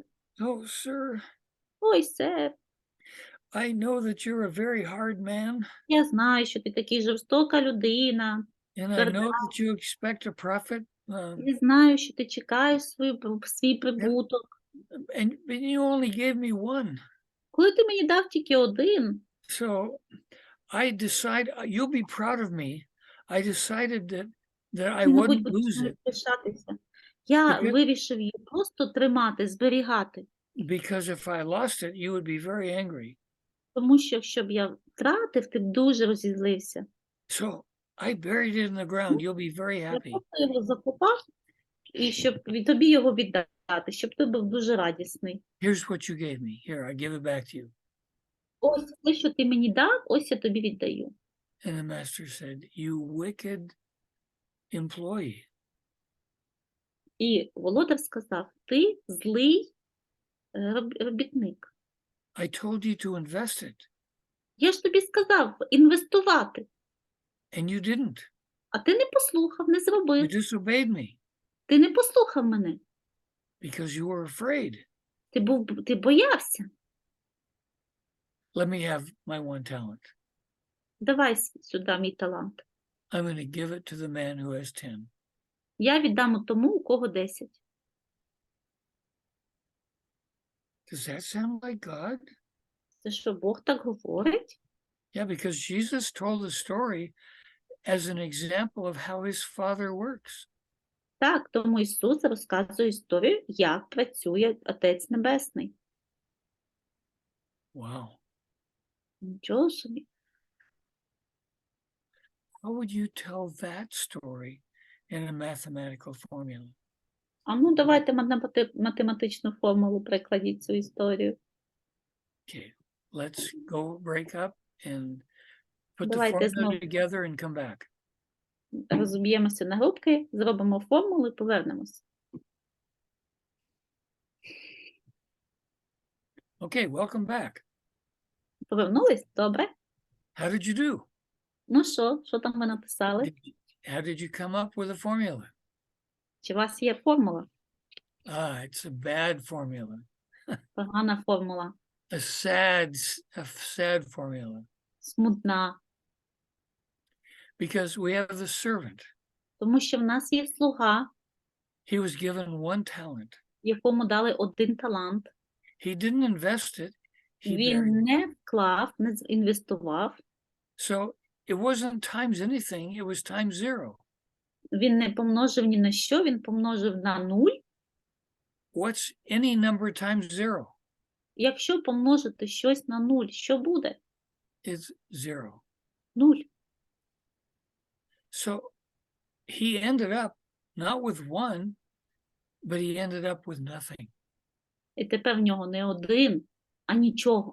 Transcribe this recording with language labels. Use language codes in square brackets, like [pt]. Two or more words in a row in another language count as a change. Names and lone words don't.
[en] "Oh, sir, [uk] "Ой, сер, [en] I know that you're a very hard man, [uk] я знаю, що ти такий жорстока людина. [en] and I know that you expect a profit, [uk] Я знаю, що ти чекаєш свій прибуток. [en] but you only gave me one. [uk] Коли ти мені дав тільки один, [en] So you'll be proud of me. I decided that I [uk] ти, мабуть, [en] wouldn't [uk] будеш [en] lose [uk] мною [en] it [uk] пишатися. Я [en] because [uk] вирішив її просто тримати, зберігати, [en] if I lost it, you would be very angry. [uk] тому що, якщо б я втратив, ти б дуже розізлився. [en] So I buried it in the ground. You'll be very [uk] Я [en] happy. [uk] просто його закопав, і щоб тобі його віддати, щоб ти був дуже радісний. [en] Here's what you gave me. Here, I give it back to you." [uk] Ось те, що ти мені дав, ось я тобі віддаю. [en] And the master said, "You wicked employee. [uk] І володар сказав: "Ти злий робітник. [en] I told you to invest it, [uk] Я ж тобі сказав інвестувати, [en] and you didn't. [uk] а ти не послухав, не [en] You [uk] зробив. [en] disobeyed me [uk] Ти не послухав мене. [en] because you were afraid. [uk] Ти боявся. [en] Let me have my one talent. [uk] Давай сюди мій талант. [en] I'm going to give it to the man who has 10." [uk] Я віддам тому, у кого 10". [en] Does that sound like God? [uk] Це що, Бог так говорить? [en] Yeah, because Jesus told the story as an example of how his Father works. [uk] Так, тому Ісус розказує історію, як працює Отець Небесний. [en] Wow. [uk] Нічого собі. [en] How would you tell that story in a mathematical formula? [uk] А ну, давайте математичну формулу прикладіть цю історію. [en] Okay, let's go break up and put the [uk] Давайте [en] formula [uk] знову [en] together and come back. [uk] розіб'ємося на групки, зробимо формулу і повернемось. [en] Okay, welcome back. [uk] Повернулись? Добре. [en] How did you do? [uk] Ну що там ви написали? [en] How did you come up with a formula? [uk] Чи у вас є формула? [en] It's a bad formula. [uk] Погана формула, [en] A sad formula. [uk] смутна. [en] Because we have the servant. [uk] Тому що в нас є слуга, [en] He was given one talent. [uk] якому дали один талант. [en] He didn't invest it. He [uk] Він [en] buried it. [uk] не вклав, не інвестував. [en] So it wasn't times anything, it was times 0. [uk] Він не помножив ні на що, він помножив на 0. [en] What's any number times 0? [uk] Якщо помножити щось на 0, що буде? [en] It's 0. [uk] 0. [en] So he ended up not with 1, but he ended up with nothing. [uk] І тепер в нього не один, а нічого.